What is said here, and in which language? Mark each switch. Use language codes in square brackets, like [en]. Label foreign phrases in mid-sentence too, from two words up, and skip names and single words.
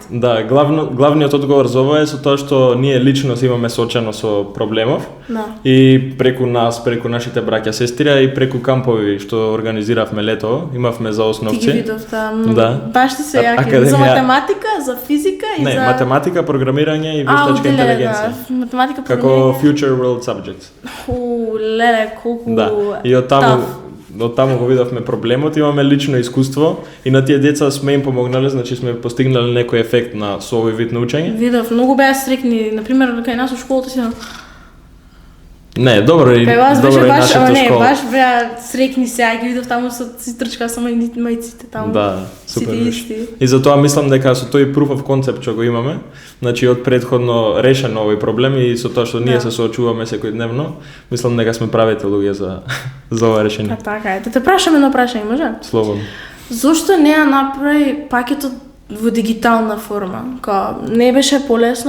[mk] Да, главниот одговор за ова е со тоа што ние лично имаме соочено со проблемов. И преку нас, преку нашите браќа сестри и преку кампови што организиравме лето, имавме за основци. Ти ги видов, да. Баш ти се јаки за математика, за физика и за математика, програмирање и вештачка интелигенција. Математика, како [en] future world subject. [mk] Леле, колку... Да, и од таму го видовме проблемот, имаме лично искуство и на тие деца сме им помогнале, значи сме постигнале некој ефект со овој вид на учење. Видов, многу беа срекни, например, кај нас во школата си Не, добро и нашата школа. Не, баш беа срекни сега, ги видов таму со трчка со мајците таму. Да, супер. И затоа мислам дека со тој [en] proof of concept [mk] што го имаме, значи од претходно решено овој проблем и со тоа што ние се соочуваме секојдневно, мислам дека сме правите луѓе за ова решение. Така е. Да те прашам едно прашање, може? Слободно. Зошто не ја направи пакетот во дигитална форма? Не беше полесно?